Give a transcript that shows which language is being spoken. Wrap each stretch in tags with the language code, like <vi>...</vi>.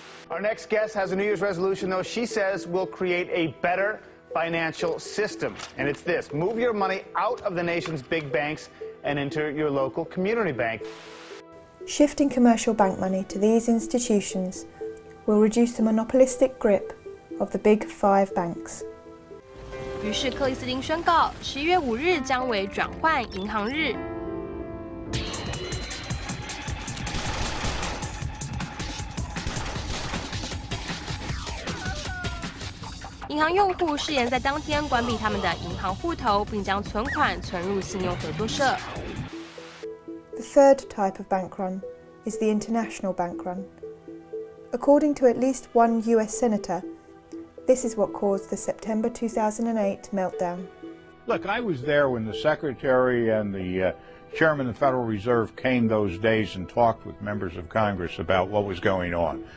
<en>Our next guest has a New Year's resolution, though. She says we'll create a better financial system. And it's this: move your money out of the nation's big banks and into your local community bank. Shifting commercial bank money to these institutions will reduce the monopolistic grip of the big five banks.</en> <zh>于是克里斯汀宣告，11月5日将为转换银行日。银行用户誓言在当天关闭他们的银行户头，并将存款存入信用合作社。</zh> <en>The third type of bank run is the international bank run. According to at least one US senator, this is what caused the September 2008 meltdown. Look, I was there when the Secretary and the Chairman of the Federal Reserve came those days and talked with members of Congress about what was going on.</en>